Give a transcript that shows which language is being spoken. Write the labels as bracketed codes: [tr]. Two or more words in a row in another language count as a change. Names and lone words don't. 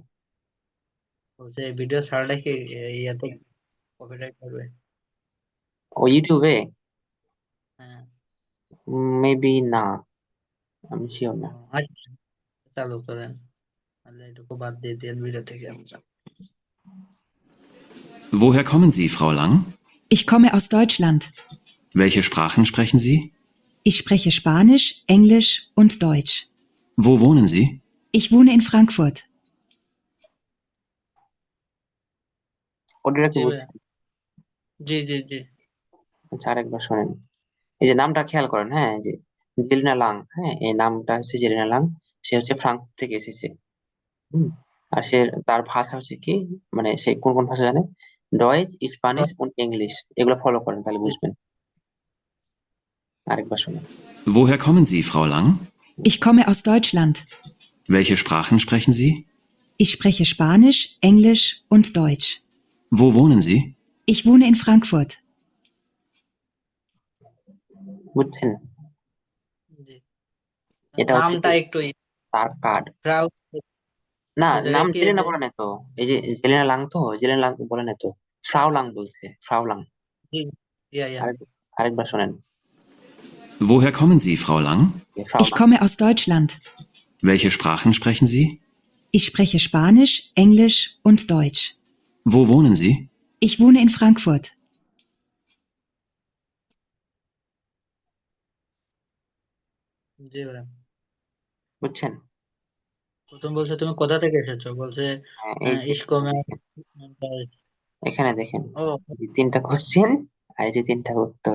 [bn] বলছে ভিডিও ছাড়লে কি ইয়েতে কপিরাইট করবে? ও ইউটিউবে? হ্যাঁ। মেবি না, আমি শিওর ও, না। আচ্ছা, চালু করেন, তাহলে এটুকু বাদ দিয়ে দেন ভিডিও থেকে আমরা। [de] Woher kommen Sie, Frau Lang? Ich komme aus Deutschland. Welche Sprachen sprechen Sie? Ich spreche Spanisch, Englisch und Deutsch. Wo wohnen Sie? Ich wohne in Frankfurt. [bn] অডিওটা কি জি ভাইয়া। বুঝছেন? জি জি জি। আচ্ছা, আরেকবার শোনেন। এই যে নামটা খেয়াল করেন, হ্যাঁ, এই যে জেলিনা লাং, হ্যাঁ, এই নামটা হচ্ছে জেলিনা লাং। সে হচ্ছে ফ্রাঙ্কফুর্ট থেকে এসেছে। হুম। আর সে, তার ভাষা হচ্ছে কি, মানে সে কোন কোন ভাষা জানে? ডয়েচ, স্প্যানিশ ও ইংলিশ, এগুলো ফলো করেন তাহলে বুঝবেন। আরেকবার শোনেন। [de] Woher kommen Sie, Frau Lang? Ich komme aus Deutschland. Welche Sprachen sprechen Sie? Ich spreche Spanisch, Englisch und Deutsch. Wo wohnen Sie? Ich wohne in Frankfurt. [bn] বুঝছেন? জি। এটা হচ্ছে নামটা কি একটু তার কার্ড। ফ্রাউ, না, ওই নাম জায়গায় কি জেলেনা বলে না তো। এই যে জেলেনা লাং, তো জেলেনা লাং বলে না তো, ফ্রাও লাং বলছে, ফ্রাও লাং। জি, ইয়া ইয়া। আরেক আরেকবার শোনেন। [de] Woher kommen Sie, Frau Lang? [bn] ফ্রাও [de] Ich [bn] লাং। [de] komme aus Deutschland. Welche Sprachen sprechen Sie? Ich spreche Spanisch, Englisch und Deutsch. Wo wohnen Sie? Ich wohne in Frankfurt. [bn] জি ভাইয়া। বুঝছেন? প্রথম বলছে তুমি কোথা থেকে এসেছো, বলছে হ্যাঁ, এই যে [de] Ich komme. [bn] দেখেন, এখানে দেখেন, ও, এই যে তিনটা কোশ্চেন আর এই যে তিনটা উত্তর।